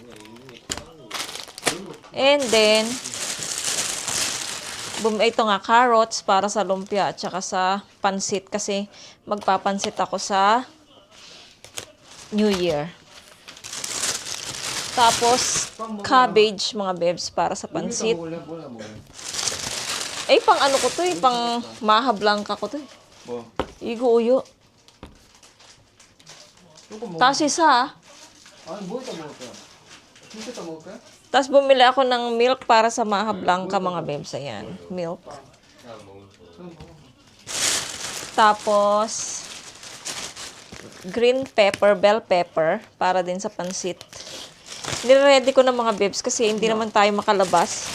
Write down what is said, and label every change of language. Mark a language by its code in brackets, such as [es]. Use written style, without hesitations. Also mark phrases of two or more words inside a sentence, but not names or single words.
[en] And then [tl] ito nga carrots para sa lumpia at saka sa pansit kasi magpapansit ako sa New Year. Tapos, cabbage, mga bebs, para sa pansit. Pang ko to pang maha blanca ko to [ko] 뭐? [tl] Igo uyo. Tapos isa, [ko] 아니 뭐 이따 먹을 거야? 김치 이따 먹을 거야? [tl] tapos bumili ako ng milk para sa maha blanca, mga bebs. Ayan, milk. Tapos, [en] green pepper, bell pepper, [tl] para din sa pansit. Nire-ready ko na mga bebs kasi hindi naman tayo makalabas.